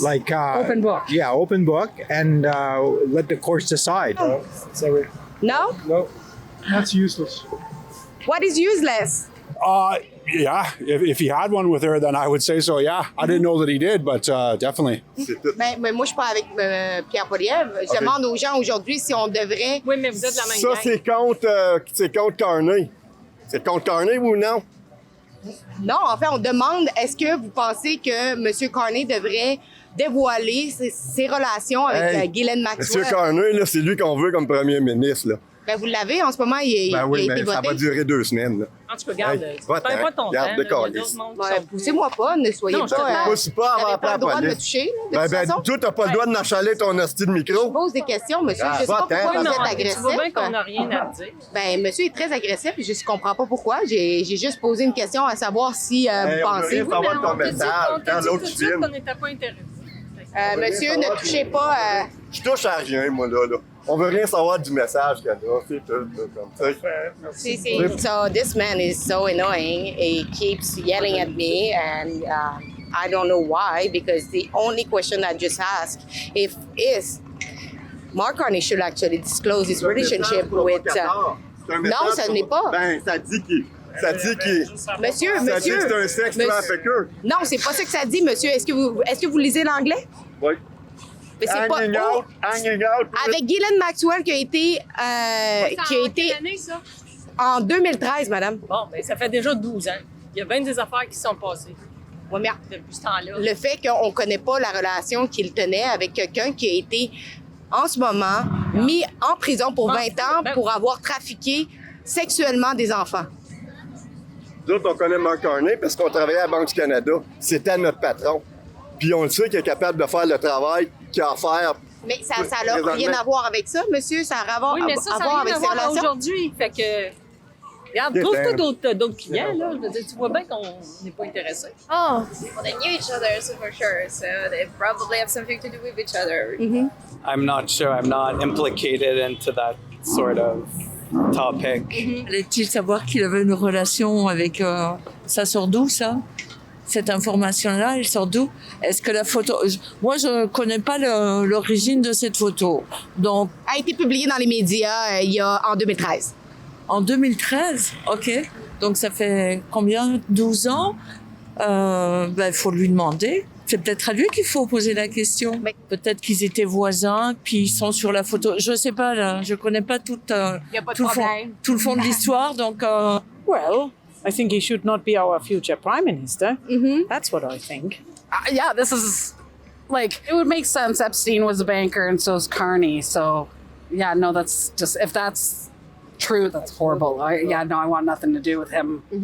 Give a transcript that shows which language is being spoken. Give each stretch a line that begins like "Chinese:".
English: Like open book. Yeah, open book, and let the courts decide. Oh. No? No, that's useless. What is useless? Yeah, if he had one with her, then I would say so, yeah. I didn't know that he did, but definitely.
French: Mais moi, je parle avec Pierre Poilievre. Je demande aux gens aujourd'hui si on devrait... Oui, mais vous êtes la même Ça, c'est contre Carney. C'est contre Carney ou non? Non, en fait, on demande est-ce que vous pensez que M. Carney devrait dévoiler ses relations avec Ghislaine Maxwell? M. Carney, là, c'est lui qu'on veut comme premier ministre. Là. Ben, vous l'avez en ce moment, il a oui, été mais voté. ça va durer 2 semaines. Là. En tout cas, regarde, pas ton temps. Poussez-moi pas, ne soyez Non, pas... Pousse pas avant pas le droit de me toucher, là, de toute façon. Toi, t'as pas le droit de n'achaler ton hostie de micro. Je pose des questions, monsieur. Je sais pas pourquoi vous êtes agressif. Tu vois bien qu'on n'a rien à dire. Ben, monsieur est très agressif et je ne comprends pas pourquoi. J'ai juste posé une question à savoir si vous pensez... On veut rien savoir de ton message. Quand l'autre filme. On n'était pas intéressés. Monsieur, ne touchez pas... Je touche à rien, moi, là. On veut rien savoir du message qu'elle a. C'est tout, comme ça.
English: So this man is so annoying. He keeps yelling at me, and I don't know why. Because the only question I just asked is Mark Carney should actually disclose his relationship with.
French: Non, ce n'est pas. Ben, ça dit qu'il. Ça dit qu'il. Monsieur. Ça dit que c'est un sexe trafficker. Non, c'est pas ça que ça dit, monsieur. Est-ce que vous lisez l'anglais? Oui. Mais c'est pas
English: hanging out.
French: Avec Ghislaine Maxwell qui a été Quelle année, ça? en 2013, madame. Bon, ben ça fait déjà 12 ans. Il y a bien des affaires qui se sont passées. Ouais, mais depuis ce temps-là. le fait qu'on ne connaît pas la relation qu'il tenait avec quelqu'un qui a été, en ce moment, mis en prison pour 20 ans pour avoir trafiqué sexuellement des enfants. Nous autres, on connaît Mark Carney parce qu'on travaillait à la Banque du Canada. C'était notre patron. Puis on le sait qu'il est capable de faire le travail qu'il a à faire. Mais ça n'a rien à voir avec ça, monsieur. Ça a à voir, Oui, mais ça à voir avec rien ses à voir relations. aujourd'hui. Fait que... Regarde, trouve-toi d'autres clients, là. Je veux dire, tu vois bien qu'on n'est pas intéressés.
English: Oh, well, they knew each other, so for sure. So they probably have something to do with each other. I'm not sure. I'm not implicated into that sort of topic.
French: Allait-il savoir qu'il avait une relation avec... ça sort d'où, ça? Cette information-là, elle sort d'où? Est-ce que la photo... Moi, je ne connais pas l'origine de cette photo. Donc... A été publiée dans les médias en 2013. En 2013? OK. Donc, ça fait combien? 12 ans? Il faut lui demander. C'est peut-être à lui qu'il faut poser la question. Peut-être qu'ils étaient voisins, puis ils sont sur la photo. Je ne sais pas, là. Je ne connais pas tout le fond de l'histoire, donc...
English: Well, I think he should not be our future prime minister. That's what I think. Yeah, this is like it would make sense. Epstein was a banker, and so is Carney. So, yeah, no, that's just if that's true, that's horrible. I want nothing to do with him.